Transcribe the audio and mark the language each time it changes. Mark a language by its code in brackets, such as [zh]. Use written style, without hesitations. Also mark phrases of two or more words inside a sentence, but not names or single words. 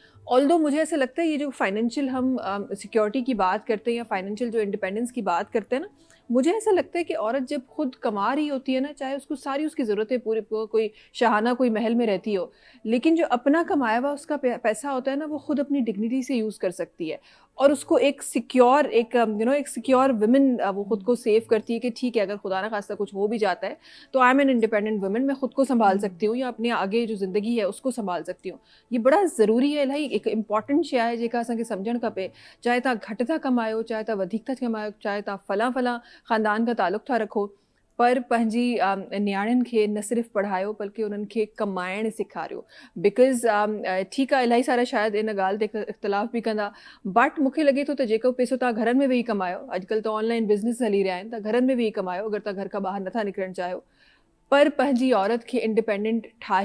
[ur] آلدو مجھے ایسا لگتا ہے یہ جو فائنینشیل ہم سیکیورٹی کی بات کرتے ہیں یا فائنینشیل جو انڈیپینڈنس کی بات کرتے ہیں نا, مجھے ایسا لگتا ہے کہ عورت جب خود کما رہی ہوتی ہے نا, چاہے اس کو ساری اس کی ضرورتیں پورے کوئی شاہانہ کوئی محل میں رہتی ہو, لیکن جو اپنا کمایا ہوا اس کا پیسہ ہوتا ہے نا وہ خود اپنی ڈگنیٹی سے یوز کر سکتی ہے, اور اس کو ایک سیکیور ایک [en] secure woman [ur] وہ خود کو سیو کرتی ہے کہ ٹھیک ہے اگر خدا نہ خواستہ کچھ ہو بھی جاتا ہے تو [en] I am an independent woman, [ur] میں خود کو سنبھال سکتی ہوں یا اپنے آگے جو زندگی ہے اس کو سنبھال سکتی ہوں. یہ بڑا ضروری ہے الہی, ایک امپورٹنٹ شے ہے [sd] जेका असांखे सम्झणु खपे. चाहे तव्हां घटि था कमायो, चाहे तव्हां वधीक था कमायो, चाहे तव्हां फलां फलां ख़ानदान खां तालुक़ु था रखो, पर पंहिंजी नियाणियुनि खे न सिर्फ़ु पढ़ायो बल्कि उन्हनि खे कमाइणु सेखारियो. बिकॉज़ ठीकु आहे इलाही सारा शायदि इन ॻाल्हि ते इख़्तिलाफ़ बि कंदा, बट मूंखे लॻे थो त जेको पैसो तव्हां घरनि में वेही कमायो, अॼुकल्ह त [en] online business [sd] हली रहिया आहिनि, त घरनि में वेही कमायो अगरि तव्हां घर खां ॿाहिरि नथा निकिरणु चाहियो, पर पंहिंजी औरत खे इंडिपेंडेंट ठाहियो.